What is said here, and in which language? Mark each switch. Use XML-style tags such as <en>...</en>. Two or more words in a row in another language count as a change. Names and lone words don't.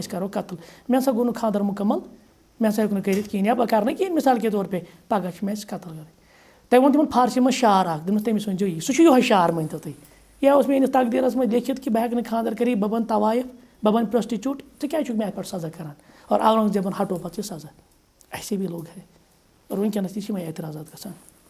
<ks>أسۍ کَرو قتل مےٚ ہسا گوٚو نہٕ خانٛدر مُکمل مےٚ ہسا ہیوٚک نہٕ کٔرِتھ کِہیٖنۍ یا بہٕ کَرٕ نہٕ کِہیٖنۍ</ks> <ur>مِثال کے طور پے</ur> <ks>پگاہ چھُ مےٚ اَسہِ قتل کَرٕنۍ تٔمۍ ووٚن تِمن فارسی منٛز شعر اکھ دوٚپمَس تٔمِس ؤنۍزیو یی سُہ چھُ یِہوے شعر مٲنۍتو تُہۍ یہِ اوس میٲنِس تقدیٖرَس منٛز لیکھِتھ کہِ بہٕ ہٮ۪کہٕ نہٕ خانٛدر کٔرِتھ بہٕ بَنہٕ طوایف بہٕ بَنہٕ پرٛوسٹِچوٗٹ ژٕ کیٛازِ چھُکھ مےٚ اَتھ پٮ۪ٹھ سزا کَران اور اورنٛگزیبَن ہٹو پَتہٕ یہِ سزا</ks> <ur>اَسے بھی لوگ ہے</ur> <ks>اور وٕنکٮ۪نَس تہِ چھِ یِمَے اعتراضات گژھان</ks>